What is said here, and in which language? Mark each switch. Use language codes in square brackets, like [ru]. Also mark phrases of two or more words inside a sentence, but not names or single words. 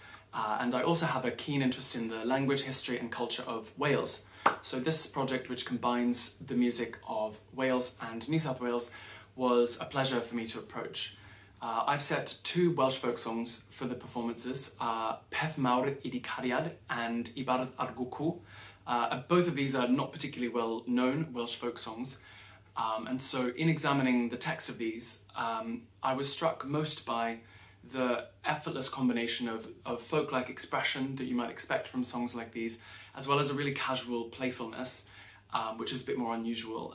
[en] And I also have a keen interest in the language, history and culture of Wales. So this project, which combines the music of Wales and New South Wales, was a pleasure for me to approach. I've set 2 Welsh folk songs for the performances, Peth Mawr I Di Cariad and I Bardd ar Gwcw. Both of these are not particularly well known Welsh folk songs. And so in examining the text of these, I was struck most by the effortless combination of folk-like expression that you might expect from songs like these, as well as a really casual playfulness, which is a bit more unusual.